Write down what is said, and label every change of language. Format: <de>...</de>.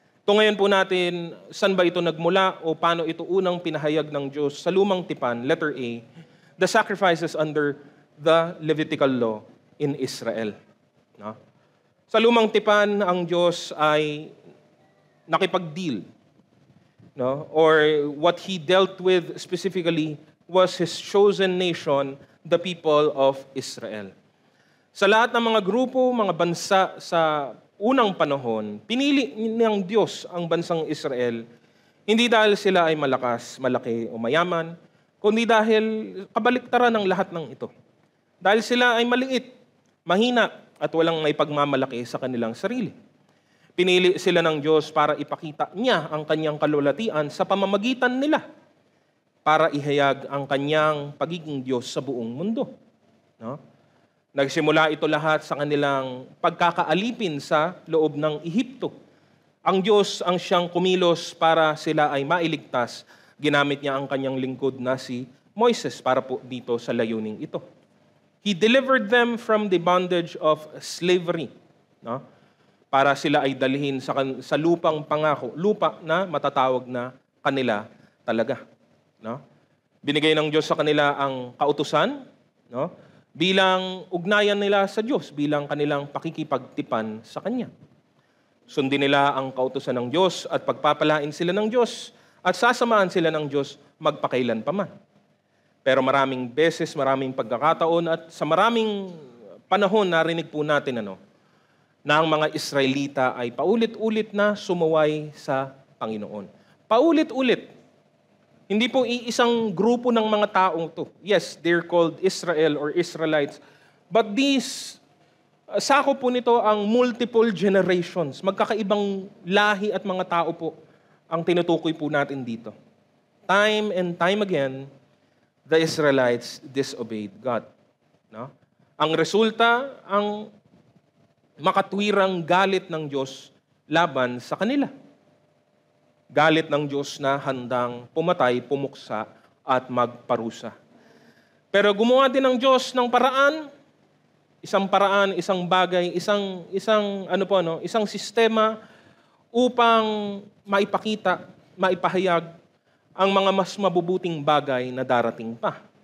<tl>Ito ngayon po natin, saan ba ito nagmula o paano ito unang pinahayag ng Diyos sa lumang tipan,</tl> <en>letter A, the sacrifices under the Levitical law in Israel.</en> <tl>No? Sa lumang tipan, ang Diyos ay nakipag-deal. No?</tl> <en>Or what He dealt with specifically was His chosen nation, the people of Israel.</en> <tl>Sa lahat ng mga grupo, mga bansa sa unang panahon, pinili ng Diyos ang bansang Israel, hindi dahil sila ay malakas, malaki o mayaman, kundi dahil kabaliktaran ng lahat ng ito. Dahil sila ay maliit, mahina, at walang may pagmamalaki sa kanilang sarili. Pinili sila ng Diyos para ipakita niya ang kanyang kalulatian sa pamamagitan nila para ihayag ang kanyang pagiging Diyos sa buong mundo. No? Nagsimula ito lahat sa kanilang pagkakaalipin sa loob ng Ehipto. Ang Diyos ang siyang kumilos para sila ay mailigtas. Ginamit niya ang kanyang lingkod na si Moises para po dito sa layuning ito.</tl> <en>He delivered them from the bondage of slavery.</en> <tl>No? Para sila ay dalhin sa lupang pangako, lupa na matatawag na kanila talaga. No? Binigay ng Diyos sa kanila ang kautusan, no? Bilang ugnayan nila sa Diyos, bilang kanilang pakikipagtipan sa Kanya. Sundin nila ang kautusan ng Diyos at pagpapalain sila ng Diyos at sasamahan sila ng Diyos magpakailan pa man. Pero maraming beses, maraming pagkakataon at sa maraming panahon narinig po natin na ang mga Israelita ay paulit-ulit na sumuway sa Panginoon. Paulit-ulit. Hindi po iisang grupo ng mga taong to.</tl> <en>Yes, they're called Israel or Israelites. But these,</en> <tl>sakop po nito ang</tl> <en>multiple generations.</en> <tl>Magkakaibang lahi at mga tao po ang tinutukoy po natin dito.</tl> <en>Time and time again, the Israelites disobeyed God. No?</en> <tl>Ang resulta, ang makatwirang galit ng Diyos laban sa kanila. Galit ng Diyos na handang pumatay, pumuksa, at magparusa. Pero gumawa din ng Diyos ng paraan, isang bagay, isang sistema upang maipakita, maipahayag ang mga mas mabubuting bagay na darating pa.</tl>